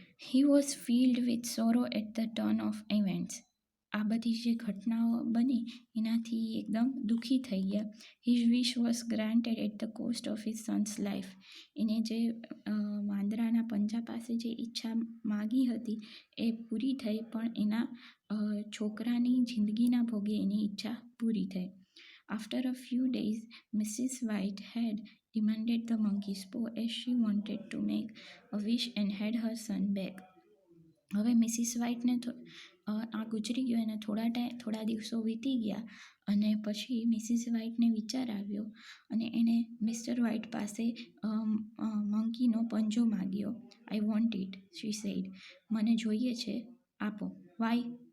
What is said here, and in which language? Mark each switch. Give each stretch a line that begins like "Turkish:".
English: He was filled with sorrow at the turn of events.
Gujarati: આ બધી જે ઘટનાઓ બની એનાથી એકદમ દુઃખી થઈ ગયા.
English: His wish was granted at the cost of his son's life.
Gujarati: એને જે વાંદરાના પંજા પાસે જે ઈચ્છા માગી હતી એ પૂરી થઈ, પણ એના છોકરાની જિંદગીના ભોગે એની ઈચ્છા પૂરી થઈ.
English: After a few days, Mrs. White had demanded the monkey's paw as she wanted to make a wish and had her son back.
Gujarati: હવે મિસિસ વ્હાઇટને આ ગુજરી ગયો એને થોડા દિવસો વીતી ગયા અને પછી મિસિસ વ્હાઇટને વિચાર આવ્યો અને એણે મિસ્ટર વ્હાઇટ પાસે મંકીનો પંજો માગ્યો.
English: I want it, she said.
Gujarati: મને જોઈએ છે, આપો.
English: Why?